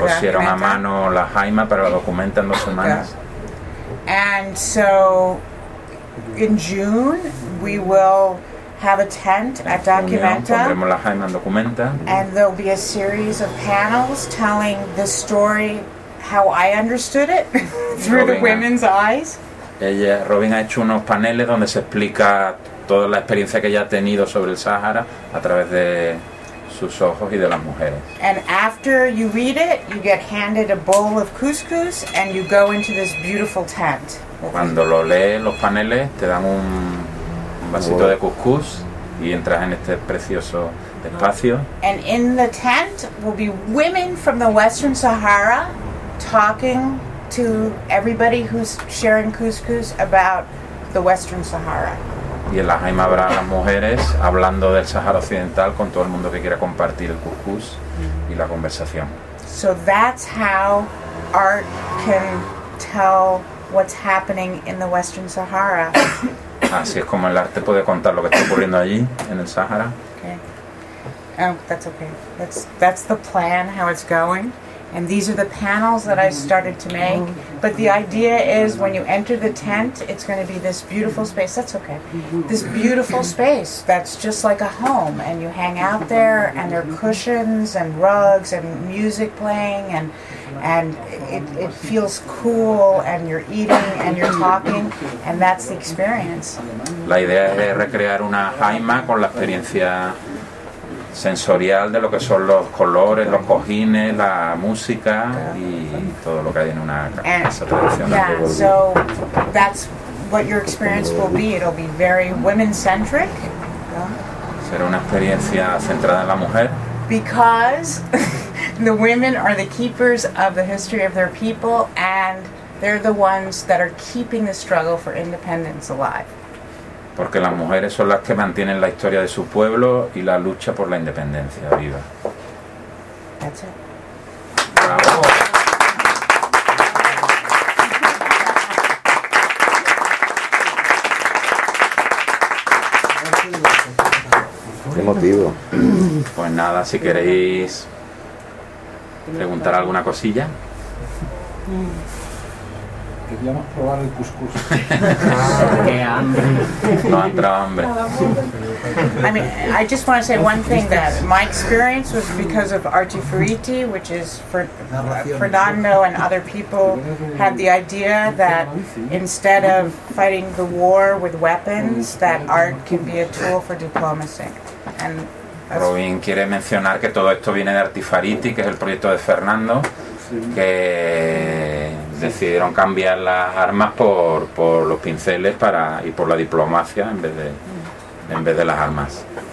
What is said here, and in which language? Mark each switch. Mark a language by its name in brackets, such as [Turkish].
[Spanish] documenta. Pusieron a mano la jaima para la documenta en 2 semanas. [English] And so, in June, we will have a tent at Documenta, [Spanish] la jaima en Documenta, [English] and there'll be a series of panels telling the story how I understood it through Robin, the women's eyes. [Spanish] Ella, Robin ha hecho unos paneles donde se explica toda la experiencia que ella ha tenido sobre el Sahara a través de sus ojos y de las mujeres. [English] And after you read it, you get handed a bowl of couscous and you go into this beautiful tent. [Spanish] Cuando lo lees los paneles te dan un vasito de couscous y entras en este precioso espacio. [English] And in the tent will be women from the Western Sahara talking to everybody who's sharing couscous about the Western Sahara. [Spanish] Y en la jaima habrá las mujeres hablando del Sahara Occidental con todo el mundo que quiera compartir el couscous y la conversación. [English] So that's how art can tell what's happening in the Western Sahara. [Spanish] Así es como el arte puede contar lo que está ocurriendo allí, en el Sahara. [English] Okay. Oh, that's okay. That's the plan, how it's going. And these are the panels that I started to make. But the idea is when you enter the tent, it's going to be this beautiful space. That's okay. This beautiful space that's just like a home. And you hang out there, and there are cushions and rugs and music playing. And it feels cool, and you're eating, and you're talking. And that's the experience. [Spanish] La idea es recrear una jaima con la experiencia sensorial de lo que son los colores, los cojines, la música y todo lo que hay en una casa tradicional. [English] Yeah, so that's what your experience will be. It'll be very women-centric. [Spanish] Será una experiencia centrada en la mujer. [English] Because the women are the keepers of the history of their people and they're the ones that are keeping the struggle for independence alive. [Spanish] Porque las mujeres son las que mantienen la historia de su pueblo y la lucha por la independencia viva. [English] That's it. [Spanish] ¡Bravo! ¡Qué motivo! Pues nada, si queréis preguntar alguna cosilla. Queríamos probar el couscous. No entra hambre. [English] I mean, I just want to say one thing that my experience was because of Artifriti, which is for Fernando and other people had the idea that instead of fighting the war with weapons, that art can be a tool for diplomacy. And [Spanish] Robin quiere mencionar que todo esto viene de Artifriti, que es el proyecto de Fernando, que decidieron cambiar las armas por los pinceles para y por la diplomacia en vez de las armas.